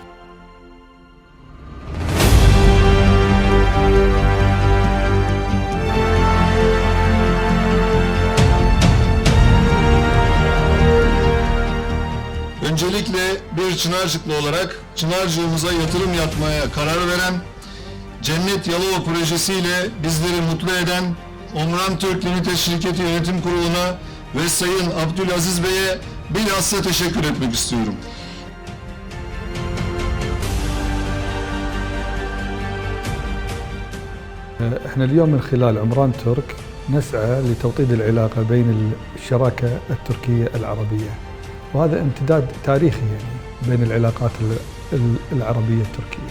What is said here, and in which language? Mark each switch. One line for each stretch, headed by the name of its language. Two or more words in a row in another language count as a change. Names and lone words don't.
Turkish: Öncelikle bir Çınarcıklı olarak Çınarcığımıza yatırım yapmaya karar veren, Cennet Yalova projesiyle bizleri mutlu eden Omran Türk Limited Şirketi Yönetim Kurulu'na ve Sayın Abdülaziz Bey'e bilhassa teşekkür etmek istiyorum.
Arabic: احنا اليوم من خلال عمران ترك نسعى لتوطيد العلاقة بين الشراكة التركية العربية، وهذا امتداد تاريخي يعني بين العلاقات العربية التركية.